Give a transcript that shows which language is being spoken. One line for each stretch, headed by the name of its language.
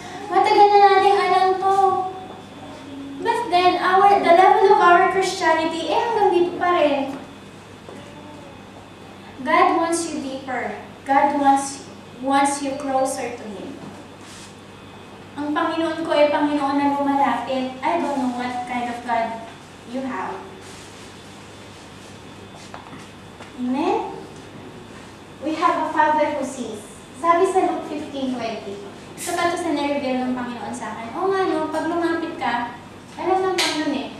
Filipino: Matagal na nating alam to.
English: But then, the level of our Christianity,
Filipino: hanggang dito pa rin.
English: God wants you deeper. God wants you closer to Him.
Filipino: Ang Panginoon ko ay Panginoon na lumalapit.
English: I don't know what kind of God you have. Amen? We have a Father who sees.
Filipino: Sabi sa Luke 15:20, ito pa ito sa na-reveal ng Panginoon sa akin. O nga no, pag lumapit ka, alam ng Panginoon eh.